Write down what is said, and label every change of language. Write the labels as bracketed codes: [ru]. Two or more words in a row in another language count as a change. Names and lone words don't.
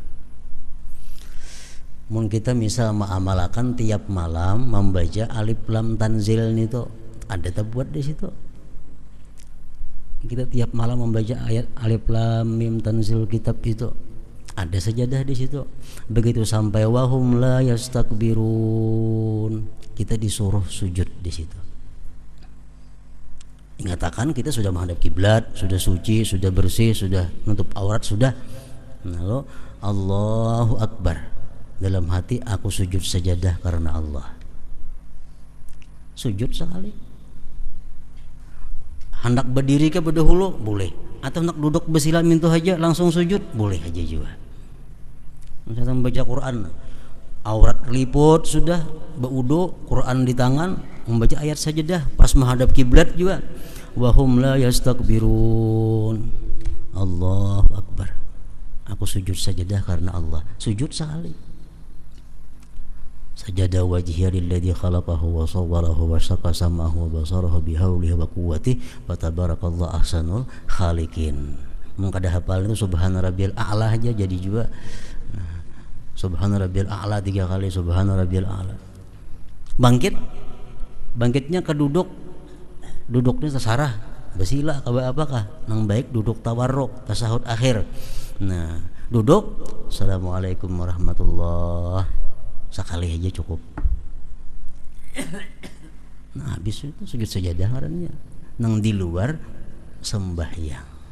[bjn] Mun kita misal mengamalkan tiap malam membaca alif lam tanzil itu, ada terbuat di situ. Kita tiap malam membaca ayat alif lam mim tanzil kitab itu, ada sajadah di situ. Begitu sampai [ar] وهم لا يستكبرون, [bjn] kita disuruh sujud di situ. Ingatakan kita sudah menghadap kiblat, sudah suci, sudah bersih, sudah nutup aurat, sudah. [ar] Lalu الله أكبر. [bjn] Dalam hati aku sujud sajadah karena Allah. Sujud sekali. Hendak berdiri ke berdahulu boleh, atau hendak duduk bersila mintu aja langsung sujud boleh aja juga. Misalnya membaca Quran, aurat liput sudah, berwudu, Quran di tangan, membaca ayat sajadah pas menghadap kiblat juga. [ar] وهم لا يستكبرون. الله أكبر. Aku sujud sajadah karena Allah. [bjn] Sujud sekali. [ar] سجد وجهي للذي خلقه وصوّره وشقّ سمعه وبصره بحوله وقوته وتبارك الله أحسن الخالقين. [bjn] Mun kada hafal itu [ar] سبحان ربي الأعلى [bjn] aja jadi juga. [ar] سبحان ربي الأعلى 3 kali, سبحان ربي الأعلى. [bjn] Bangkitnya ke duduknya tasarah, basila apakah nang baik duduk tawarruk tasahud akhir. Nah, Duduk, [ar] السلام عليكم ورحمة الله, [bjn] sekali aja cukup. Nah habis itu sujud sajadah ngarannya nang di luar sembahyang.